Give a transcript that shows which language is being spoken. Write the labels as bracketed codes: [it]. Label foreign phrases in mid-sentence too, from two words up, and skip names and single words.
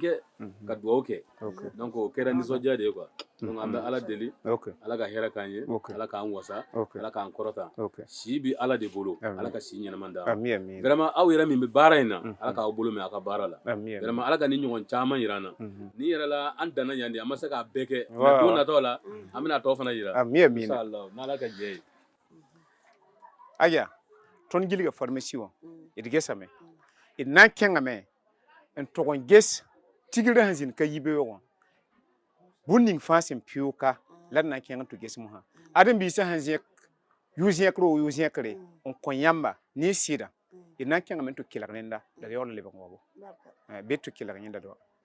[bm] kɛ ka duwawu kɛ donc o kɛra nisɔndiya de ye quoi donc an bɛ ala deli ala ka hɛrɛ k'an ye ala k'an wasa ala k'an kɔrɔta si bi ala de bolo ala ka si ɲɛnama d'a ma vraiment aw yɛrɛ min bɛ baara in na ala k'aw bolo mɛn aw ka baara la vraiment ala ka ni ɲɔgɔn caman yira an na ni yɛrɛ la an danna yan de an ma se k'a bɛɛ kɛ mais don nataw la an bɛna tɔ fana yira inshallah n'ala ka jɛ ye [mos] aya tõnd gilga pharmacie wã d gesame d na n kẽngame n tʋg n ges tigr sẽn zĩnd ka yibeoogã bũmb ning fãa sẽn pɩʋʋka la d na n kẽng n tɩ ges mosã ãdem-biisã sẽn zẽk yʋ-zẽkre o yʋ-zẽkre n kõ yãmba ne sɩda d na n kẽngame n tɩ kelg rẽnda la d yaool n lebg n wabo be tɩ kelg yẽnda do